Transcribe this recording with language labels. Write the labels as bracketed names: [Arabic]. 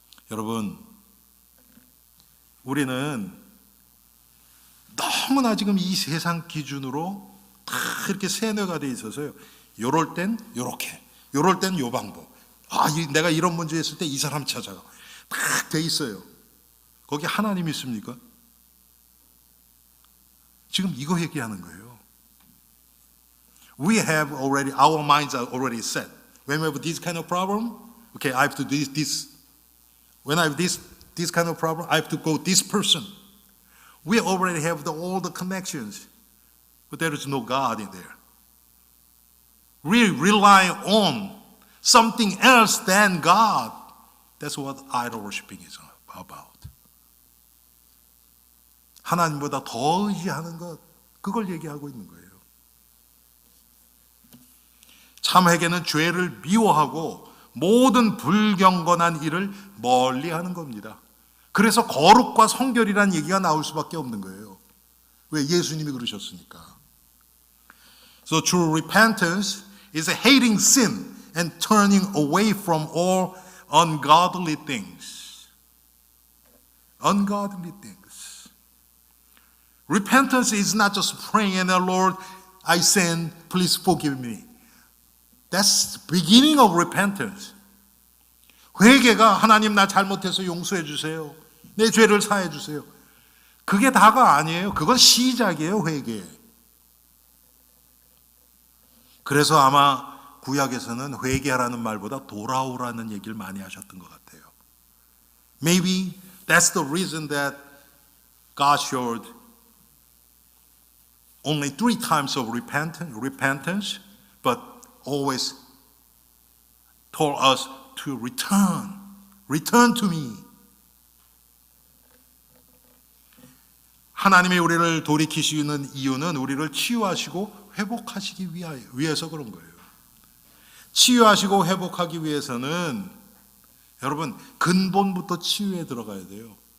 [Korean] 여러분, 우리는 너무나 지금 이 세상 기준으로 다 이렇게 세뇌가 돼 있어서요. 요럴 땐 요렇게, 요럴 땐 요 방법. 내가 이런 문제 있을 때 이 사람 찾아가. 딱 돼 있어요. 거기 하나님 있습니까? 지금 이거 얘기하는 거예요. [English] We have already, our minds are already set. When we have this kind of problem, okay, I have to do this. When I have this kind of problem, I have to go this person. We already have all the connections, but there is no God in there. We rely on something else than God. That's what idol worshiping is about. [Korean] 하나님보다 더 의지하는 것, 그걸 얘기하고 있는 거예요. 참 회개는 죄를 미워하고 모든 불경건한 일을 멀리하는 겁니다. 그래서 거룩과 성결이라는 얘기가 나올 수밖에 없는 거예요. 왜? 예수님이 그러셨으니까. [English] So true repentance is hating sin and turning away from all ungodly things. Ungodly things. Repentance is not just praying and Lord, I sin, please forgive me. That's the beginning of repentance. [Korean] 회개가 하나님 나 잘못해서 용서해 주세요. 내 죄를 사해 주세요. 그게 다가 아니에요. 그건 시작이에요, 회개. 그래서 아마 구약에서는 회개하라는 말보다 돌아오라는 얘기를 많이 하셨던 것 같아요. [English] Maybe that's the reason that God showed only 3 times of repentance, but always told us to return to me. [Korean] 하나님이 우리를 돌이키시는 이유는 우리를 치유하시고 회복하시기 위해서 그런 거예요. 치유하시고 회복하기 위해서는 여러분 근본부터 치유에 들어가야 돼요.